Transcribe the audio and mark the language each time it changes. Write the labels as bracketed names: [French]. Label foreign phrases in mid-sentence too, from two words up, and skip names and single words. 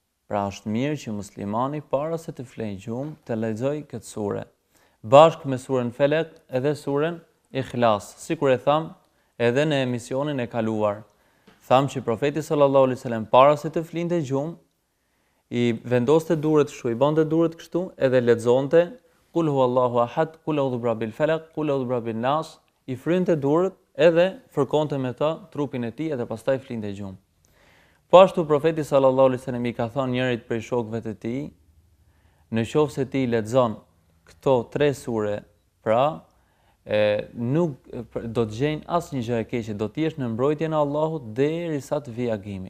[Albanian] Pra është mirë që muslimani para se të flejë gjumë të lexojë këtë sure, bashkë me surën Felek edhe surën Ikhlas, sikur e tham edhe në emisionin e kaluar. Tham që profeti [Arabic] صلى الله عليه وسلم [Albanian] para se të flinte gjumë, i vendoste duret kështu, i bante duret kështu edhe lexonte [Arabic] قل هو الله أحد قل أعوذ برب الفلق قل أعوذ برب الناس, [Albanian] i frynte duret edhe fërkonte me ta trupin e tij edhe pastaj flinte gjumë. Po ashtu profeti [Arabic] صلى الله عليه وسلم [Albanian] i ka thënë njërit prej shokëve të tij, në qoftë se ti lexon këto 3 sure, pra nuk do të gjejnë asnjë gjë e keqe, do të jesh në mbrojtjen e Allahut derisa të vijë agimi.